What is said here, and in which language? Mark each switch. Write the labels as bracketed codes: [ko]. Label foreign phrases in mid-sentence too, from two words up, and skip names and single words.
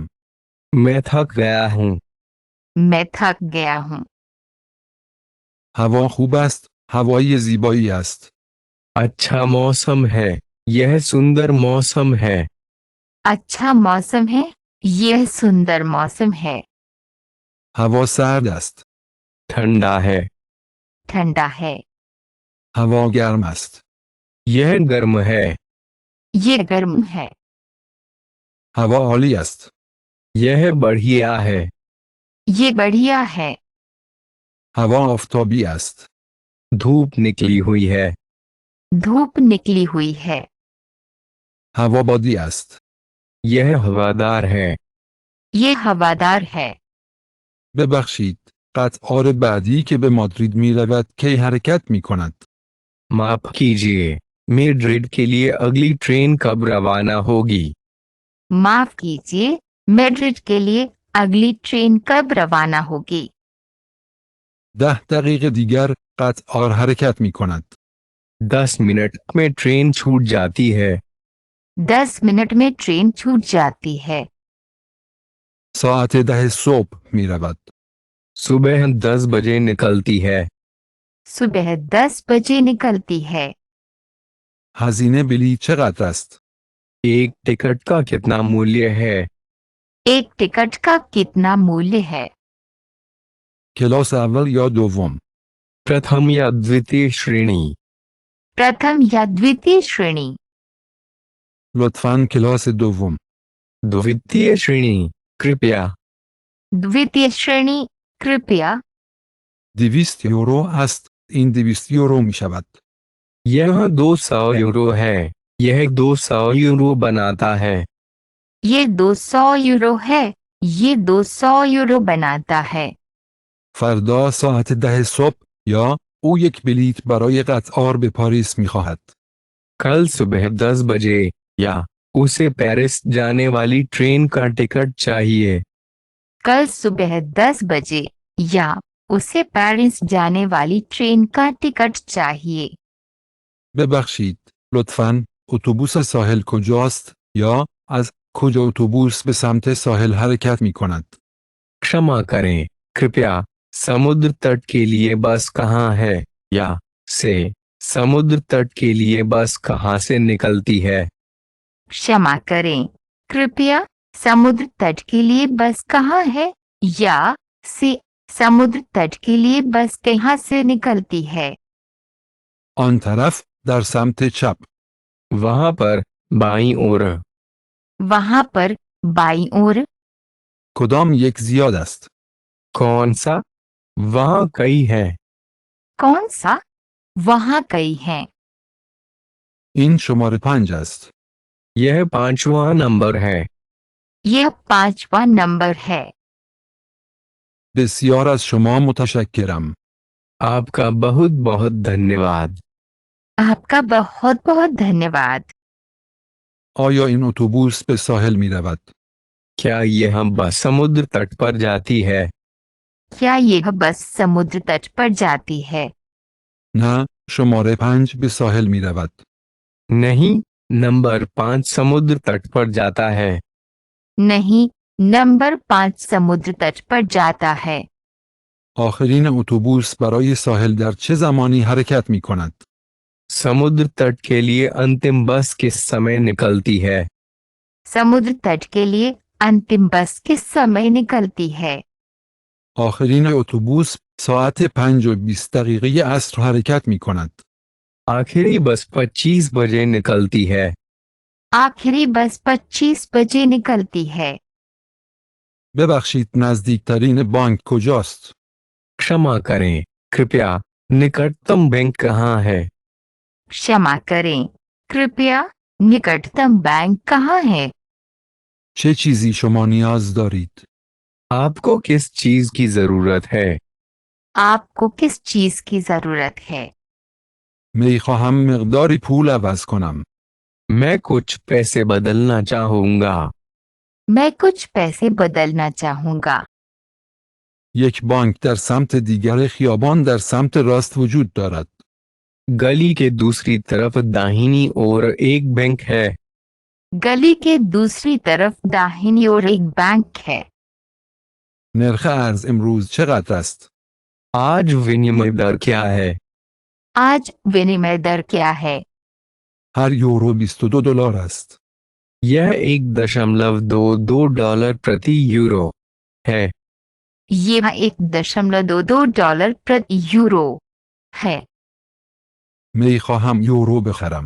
[hi] मैं थक गया हूँ। मैं थक गया हूँ। [fa] هوا خوب است. هوای زیبایی است. [hi] अच्छा मौसम है। यह सुंदर मौसम है। अच्छा मौसम है। यह सुंदर मौसम है। [fa] هوا سرد است. [hi] ठंडा है। ठंडा है। [fa] هوا گرم است. [hi] यह गर्म है। ये गर्म है। [fa] هوا عالی است. [hi] यह बढ़िया है। ये बढ़िया है। [fa] هوا آفتابی است. [hi] धूप निकली हुई है। धूप निकली हुई है। [fa] هوا بادی است. [hi] यह हवादार है। ये हवादार है। [fa] ببخشید. قطار بعدی که به مادرید می رود کی حرکت می کند؟ [hi] माफ कीजिए, मैड्रिड के लिए अगली ट्रेन कब रवाना होगी? माफ कीजिए, मैड्रिड के लिए अगली ट्रेन कब रवाना होगी? [fa] 10 دقیقه دیگر قطار حرکت می کند. [hi] 10 मिनट में ट्रेन छूट जाती है। 10 मिनट में ट्रेन छूट जाती है। [fa] ساعت 10 صبح می رود. [hi] सुबह 10 बजे निकलती है। सुबह 10 बजे निकलती है। [fa] هزینه بلیط چقدر است؟ [hi] एक टिकट का कितना मूल्य है? एक टिकट का कितना मूल्य है? [fa] کلاس اول یا دوم؟ [hi] प्रथम या द्वितीय श्रेणी? प्रथम या द्वितीय श्रेणी? [fa] لطفاً کلاس دوم. [hi] द्वितीय श्रेणी कृपया। द्वितीय श्रेणी कृपया। [fa] 200 یورو است. این 200 یورو می شود. [hi] यह 200 यूरो है। यह 200 यूरो बनाता है। ये 200 यूरो है। ये 200 यूरो बनाता है। [fa] فردا ساعت 10 صبح یا او یک بلیط برای قطار به پاریس می خواهد. [hi] कल सुबह 10 बजे या उसे पेरिस जाने वाली ट्रेन का टिकट चाहिए। कल सुबह 10 बजे या उसे पेरिस जाने वाली ट्रेन का टिकट चाहिए। [fa] ببخشید. لطفاً اتوبوس ساحل کجاست یا از کجا اتوبوس به سمت ساحل حرکت می کند؟ [hi] क्षमा करें, कृपया समुद्र तट के लिए बस कहाँ है या से समुद्र तट के लिए बस कहाँ से निकलती है? क्षमा करें, कृपया समुद्र तट के लिए बस कहाँ है या से समुद्र तट के लिए बस कहाँ से निकलती है? [fa] آن طرف در سمت چپ. [hi] वहाँ पर बाईं ओर। वहाँ पर बाईं ओर। [fa] کدام یک زیاد است؟ [hi] कौन सा? वहाँ कई है। कौन सा? वहाँ कई हैं। [fa] این شماره 5 است. [hi] यह 5वां नंबर है। यह 5वां नंबर है। [fa] بسیار از شما متشکرم. [hi] आपका बहुत बहुत धन्यवाद। आपका बहुत बहुत धन्यवाद। [fa] آیا این اتوبوس به ساحل می رود؟ [hi] क्या यह बस समुद्र तट पर जाती है? क्या यह बस समुद्र तट पर जाती है? [fa] نه، شماره 5 به ساحل می رود. [hi] नहीं, नंबर 5 समुद्र तट पर जाता है. नहीं, नंबर 5 समुद्र तट पर जाता है. [fa] آخرین اتوبوس برای ساحل در چه زمانی حرکت می کند؟ [hi] समुद्र तट के लिए अंतिम बस किस समय निकलती है? समुद्र तट के लिए अंतिम बस किस समय निकलती है? [fa] آخرین اتوبوس ساعت 5:20 عصر حرکت می کند. [hi] आखिरी बस 25 बजे निकलती है. आखिरी बस 25 बजे निकलती है. [fa] ببخشید، نزدیکترین بانک کجاست؟ [hi] क्षमा करें, कृपया निकटतम बैंक कहाँ है? क्षमा करें, कृपया निकटतम बैंक कहाँ है? [fa] چه چیزی شما نیاز دارید؟ [hi] आपको किस चीज की जरूरत है? आपको किस चीज की जरूरत है? [fa] می خواهم مقداری پول عوض کنم. [hi] मैं कुछ पैसे बदलना चाहूंगा. मैं कुछ पैसे बदलना चाहूंगा. [fa] یک بانک در سمت دیگر خیابان در سمت راست وجود دارد. [hi] गली के दूसरी तरफ दाहिनी ओर एक बैंक है. गली के दूसरी तरफ दाहिनी ओर एक बैंक है. [fa] نرخ ارز امروز چقدر است؟ [hi] आज विनिमय दर क्या है? आज विनिमय दर क्या है? [fa] هر یورو 22 دلار است. [hi] यह 1.22 डॉलर प्रति यूरो है. ये 1.22 डॉलर प्रति यूरो है. [fa] می خواهم یورو بخرم.